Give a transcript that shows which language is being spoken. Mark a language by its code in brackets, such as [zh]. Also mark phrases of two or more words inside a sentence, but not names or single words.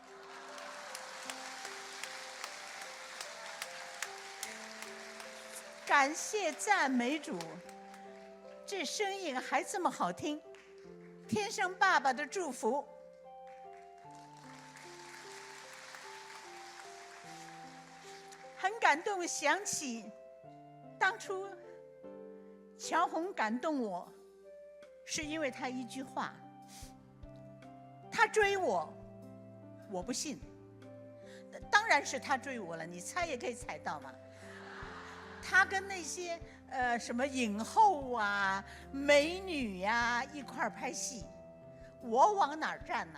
[zh] 感謝讚美主，這聲音還這麼好聽，天生爸爸的祝福。很感動，想起當初喬紅感動我，是因為他一句話。他追我，我不信。當然是他追我了，你猜也可以猜到嘛。他跟那些什麼影后啊、美女呀一塊兒拍戲，我往哪兒站呢？